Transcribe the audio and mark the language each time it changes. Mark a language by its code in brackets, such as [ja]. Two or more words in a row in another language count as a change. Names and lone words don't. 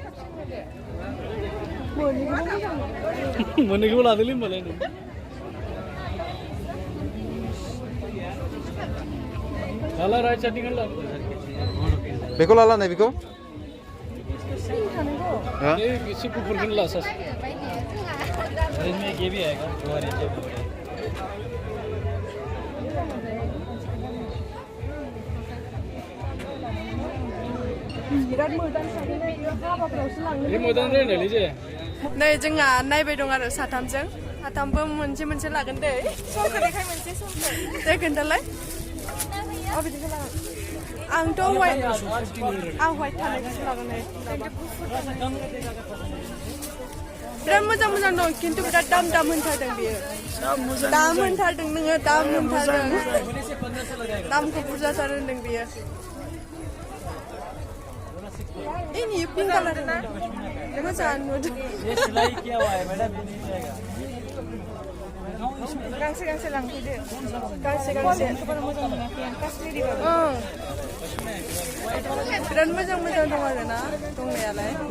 [brx] मोननैखौबो लादोलै होनबालाय नों लाला राइट साइडनिखौनो ला बेखौ लाला नै बेखौ एसे गुफुरखौनो ला सास [hi] ये भी आएगा [brx] ये मोजां रायलायलै जे नै जोंहा नायबाय दं आरो साथामबो मोनसे मोनसे लागोन दै समखानायखाय मोनसे दे खोन्थालाय अबेदिखौ लागोन आंथ' वाइट थानायखौसो लागोन बिराद मोजां दं खिन्थु बिराद दाम होनथारदों बियो दाम होनथारदों नोङो दाम होनथारदों दामखौ बुरजाथार होनदों बियो ini [en] pink color [brx] ना मोजां नुदों गांसे लांफैदो गांसे बिराद मोजां दं आरो ना दंनायालाय